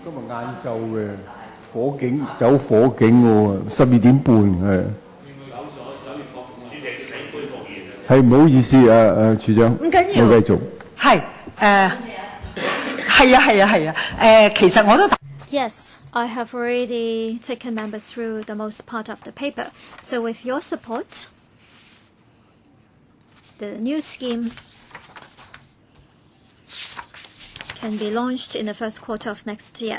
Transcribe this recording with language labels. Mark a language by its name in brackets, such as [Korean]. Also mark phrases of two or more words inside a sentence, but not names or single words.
[Cantonese] 今日晏晝嘅火警走火警喎，12點半係。係唔好意思處長。唔緊要。我繼續。係係啊，其實我都。 [English] Yes, I have already taken members through the most part of the paper. So with your support, the new scheme can be launched in the first quarter of next year.